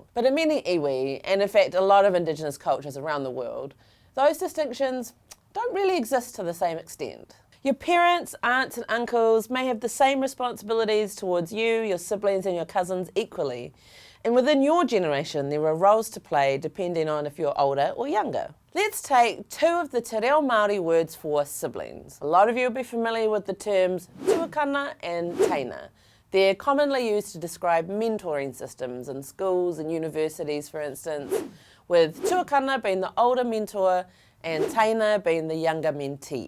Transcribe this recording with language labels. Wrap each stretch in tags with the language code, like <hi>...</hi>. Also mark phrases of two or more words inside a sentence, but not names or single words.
<en>But in many iwi, and in fact a lot of Indigenous cultures around the world, those distinctions don't really exist to the same extent. Your parents, aunts and uncles may have the same responsibilities towards you, your siblings and your cousins equally. And within your generation, there are roles to play depending on if you're older or younger. Let's take two of the te reo Māori words for siblings. A lot of you will be familiar with the terms tuakana and teina. They're commonly used to describe mentoring systems in schools and universities, for instance, with tuakana being the older mentor and teina being the younger mentee.</en>